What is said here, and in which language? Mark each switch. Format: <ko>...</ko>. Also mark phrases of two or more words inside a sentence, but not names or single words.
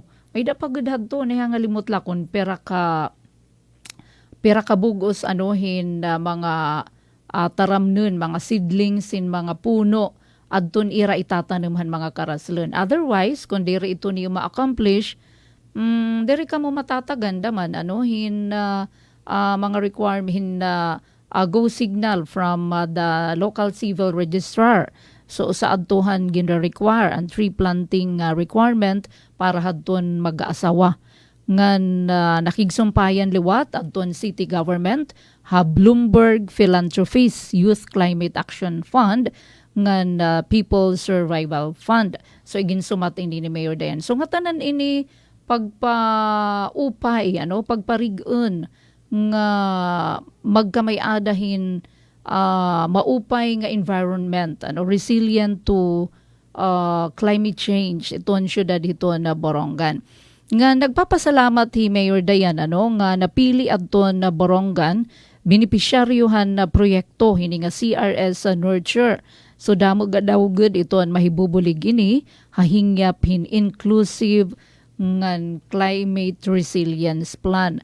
<war>May dapagud hadto niya nga limot lakon pera ka bugos mga taramnon mga seedlings sin mga puno adton ira itatanumhan mga karaslen. Otherwise kung diri ito niyo ma-accomplish diri kamo matataganda man mga requirement</war> <en>go signal from the local civil registrar.</en> <war>So sa adtuhan gina-require ang</war> <en>tree planting requirement</en> <war>para hadton mag-aasawa. Ngan nakigsumpayan liwat adton city government Bloomberg Philanthropies Youth Climate Action Fund ngan People's Survival Fund. So iginsumat ini ni Mayor Dayan. So nga tanan ini pagpaupay pagparigon nga magkamay-adahin maupay nga</war> <en>environment resilient to climate change</en> <war>iton syudad hiton na Borongan. Nga nagpapasalamat hi Mayor Dayan nga napili adton na Borongan benepisyaryohan na proyekto hini nga CRS Nurture. So damo daw gud iton mahibubulig ini hahingyap hin inclusive ngan</war> <en>climate resilience plan.</en>